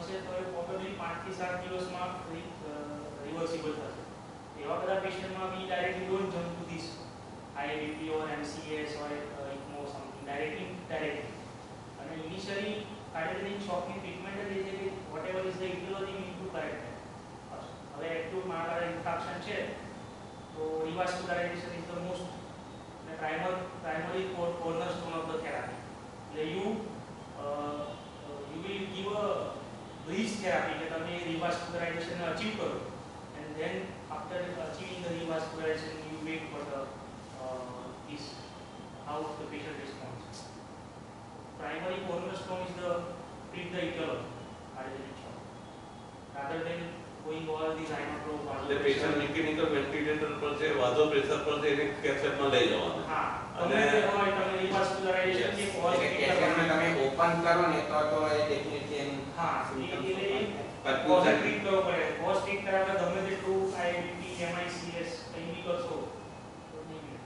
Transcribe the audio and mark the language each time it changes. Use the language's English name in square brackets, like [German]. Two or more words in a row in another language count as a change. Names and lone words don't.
[Gujarati] તો એ પ્રોબેબલી 5 થી 7 દિવસમાં રિવર્સિબલ થશે. [English] એવા બધા પેશન્ટમાં we directly don't jump to this IVP or MCS or ECMO something directly. [Gujarati] અને [English] initially cardiogenic shockની treatment [Gujarati] જ એ છે કે [English] whatever is the etiology we need to correct that. હવે acute myocardial infarction [Gujarati] છે તો [English] revascularization is the most primary cornerstone of the therapy. You will give a bridge therapy [Gujarati] કે તમે [English] revascularization achieve કરો, and then after achieving the revascularization you wait for the this how the patient responds. Primary cornerstone is the treat the etiology cardiogenic shock rather than going all these inotrope [Gujarati] એટલે પેશન્ટ [English] mechanical ventilator [Gujarati] પર છે, [English] vaso pressure [Gujarati] પર છે, એને કેથેટરમાં લઈ જવાનું. હા અને તમે રિવાસ્ક્યુલારાઇઝેશન કે કોઝ કેથેટરમાં તમે ઓપન કરો ને તો એ ડેફિનેટલી એનું હા [English] symptoms [Gujarati] એટલે પણ [English] cause treat [Gujarati] કરવો પડે. [English] cause treat [Gujarati] કરાવવા ગમે તેટલું IVP MICS કંઈ બી કરશો તો નહીં મળે.